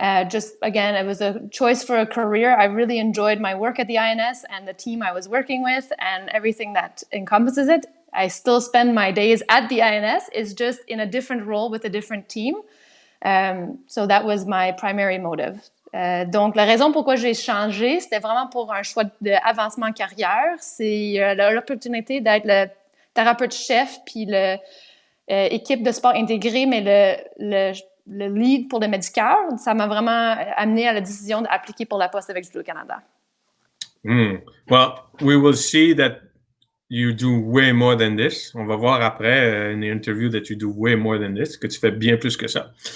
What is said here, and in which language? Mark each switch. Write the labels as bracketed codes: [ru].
[en] Just again, it was a choice for a career. I really enjoyed my work at the INS and the team I was working with and everything that encompasses it. I still spend my days at the INS. It's just in a different role with a different team. So that was my primary motive. [fr] Donc, la raison pourquoi j'ai changé, c'était vraiment pour un choix d'avancement en carrière. C'est l'opportunité d'être le thérapeute-chef puis l'équipe de sport intégré, mais le lead pour le médical. Ça m'a vraiment amené à la décision d'appliquer pour la poste avec Judo Canada. [en] Well, we will see that you do way more than this. [fr] On va voir après [en] in the interview that you do way more than this, [fr] que tu fais bien plus que ça.